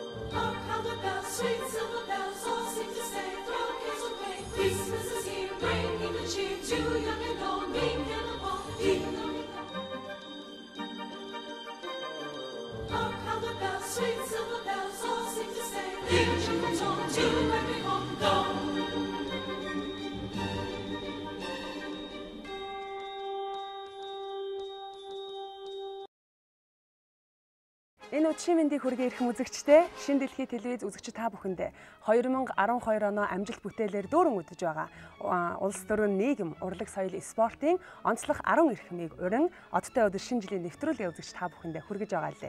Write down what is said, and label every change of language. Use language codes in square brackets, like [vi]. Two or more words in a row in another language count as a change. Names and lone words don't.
[en] Hark how the bells, sweet silver bells, all seem to say, throw cares away. Christmas is here, bringing the cheer to young and old, meek and the bold. Ding dong, ding dong. Hark how the bells, sweet silver bells, all seem to say, leave children's home to every home go. [mn] Энэ удшийн мэндийг хүргэе ирэх үзэгчтэй Шинэ дэлхий телевиз үзэгч та бүхэндээ 2012 оны амжилт бүтээлээр дүүрэн үдэж байгаа улс төрийн нийгэм, урлаг, соёл, спортын онцлог 10 эрхмийг урин одтой өдөр шинэ жилийн нэвтрүүлгээ үзэгч та бүхэндээ хүргэж байгаа лээ.